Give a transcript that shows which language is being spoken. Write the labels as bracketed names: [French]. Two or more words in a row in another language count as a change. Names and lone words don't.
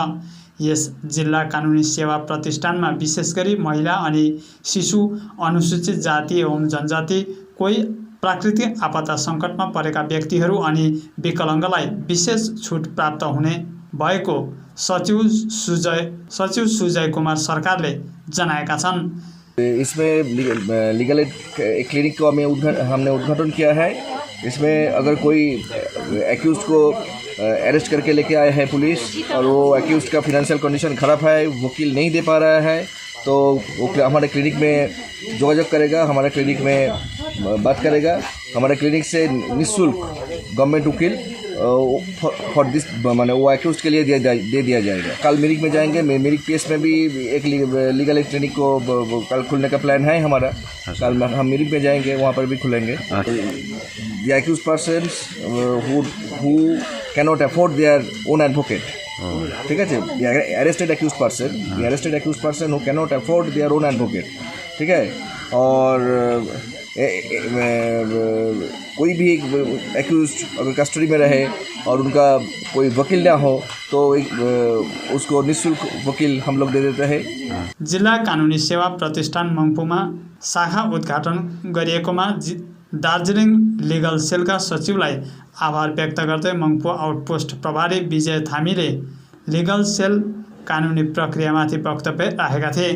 [Nepali] यस जिल्ला कानुनी सेवा प्रतिष्ठानमा विशेष गरी महिला अनि शिशु, अनुसूचित जाति एवं जनजाति, कोही प्राकृतिक आपदा सङ्कटमा परेका व्यक्तिहरू अनि विकलाङ्गलाई विशेष छुट प्राप्त हुने भएको सचिव सुजय कुमार सरकारले जनाएका छन्। [Hindi] इसमें [English] legal aid clinic [Hindi] को हमने उद्घाटन किया है। इसमें अगर कोई एक्यूज को अरेस्ट करके लेके आए हैं पुलिस और वो एक्यूज का [English] financial condition [Hindi] ख़राब है, वकील नहीं दे पा रहा है, तो वो हमारे क्लिनिक में जोगाजोग करेगा, हमारे क्लिनिक में बात करेगा। हमारे क्लिनिक से निःशुल्क गवर्नमेंट वकील [English] for this [Hindi] माने वो एक्यूज के लिए दे दिया जाएगा। कल मिरिक में जाएंगे, मिरिक पीएस में भी एक [English] legal aid clinic [Hindi] को कल खुलने का प्लान है हमारा। कल हम मिरिक में जाएंगे, वहाँ पर भी खुलेंगे। [English] the accused persons who cannot afford their own advocate, [Hindi] ठीक है, [English] arrested accused person who cannot afford their own advocate, [Hindi] ठीक है। और कोई भी एक्यूज्ड अगर कस्टडी में रहे और उनका कोई वकील ना हो तो उसको निःशुल्क वकील हम लोग दे देते हैं। [Nepali] जिल्ला कानुनी सेवा प्रतिष्ठान मङ्पूमा शाखा उद्घाटन गरिएकोमा दार्जिलिङ लिगल सेलका सचिवलाई आभार व्यक्त गर्दै मङ्पू आउटपोस्ट प्रभारी विजय थामीले [English] legal cell [Nepali] कानुनी प्रक्रियामाथि वक्तव्य राखेका थिए।